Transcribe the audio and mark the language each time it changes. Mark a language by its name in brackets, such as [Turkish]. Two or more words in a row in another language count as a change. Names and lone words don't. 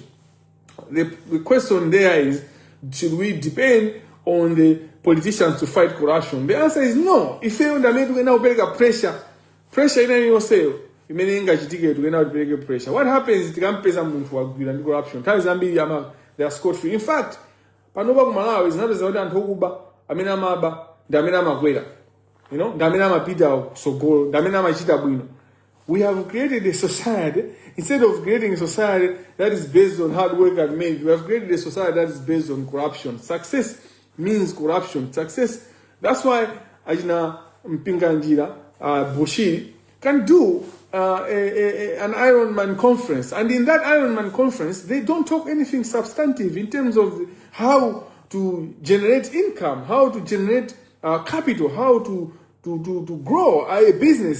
[English] The question there is, should we depend on the politicians to fight corruption? The answer is no. If they want pressure in any yourself, pressure. What happens is corruption. They are scot-free. In fact, [Nyanja] panoba kumalawi zinapeza anthu okuba amene amaba ndi amene amakwera. Ndi amene amapita kusogolo, ndi amene amachita bwino. [English] We have created a society, instead of creating a society that is based on hard work and merit, we have created a society that is based on corruption. Success means corruption. Success. That's why Ajina Mpinganjira Bushiri can do an Ironman conference, and in that Ironman conference they don't talk anything substantive in terms of how to generate income, how to generate capital, how to grow a business.